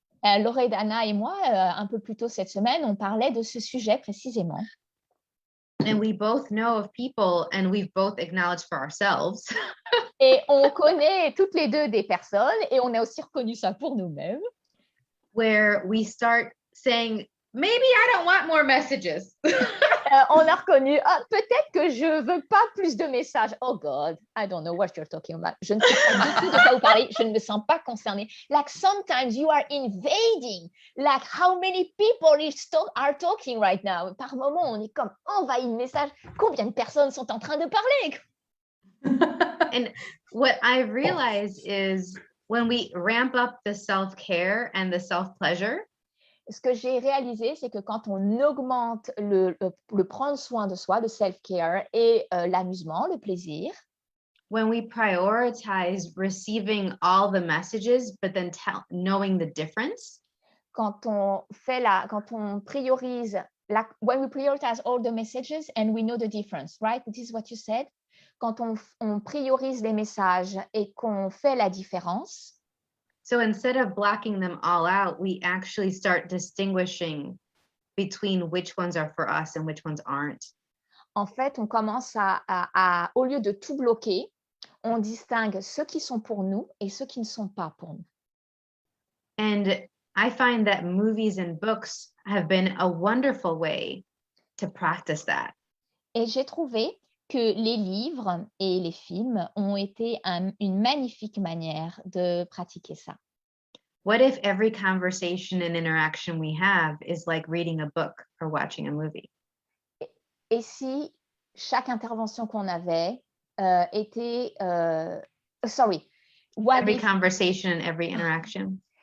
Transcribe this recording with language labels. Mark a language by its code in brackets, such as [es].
[fr] Loredana et moi, un peu plus tôt cette semaine, on parlait de ce sujet précisément. [en] And we both know of people, and we've both acknowledged for ourselves. [fr] Et on connaît toutes les deux des personnes, et on a aussi reconnu ça pour nous-mêmes. [en] Where we start saying maybe I don't want more messages. [fr] On a reconnu, peut-être que je veux pas plus de messages. [en] Oh God, I don't know what you're talking about. [fr] Je ne sais pas du tout de quoi vous parlez. Je ne me sens pas concernée. [en] Like sometimes you are invading. Like how many people are talking right now? [fr] Par moment, on est comme envahi de messages. Combien de personnes sont en train de parler? [en] And what I realize is when we ramp up the self-care and the self-pleasure, [fr] Ce que j'ai réalisé, c'est que quand on augmente le prendre soin de soi, le self-care et l'amusement, le plaisir, [en] when we prioritize receiving all the messages, but then knowing the difference, [fr] quand on priorise, [en] when we prioritize all the messages and we know the difference, right? This is what you said. [fr] Quand on priorise les messages et qu'on fait la différence. [en] So instead of blocking them all out, we actually start distinguishing between which ones are for us and which ones aren't. [fr] En fait, on commence à au lieu de tout bloquer, on distingue ceux qui sont pour nous et ceux qui ne sont pas pour nous. [en] And I find that movies and books have been a wonderful way to practice that. [fr] Et j'ai trouvé que les livres et les films ont été une magnifique manière de pratiquer ça. [en] What if every conversation and interaction we have is like reading a book or watching a movie? [fr] Et si chaque intervention qu'on avait était... [en] Every conversation and every interaction.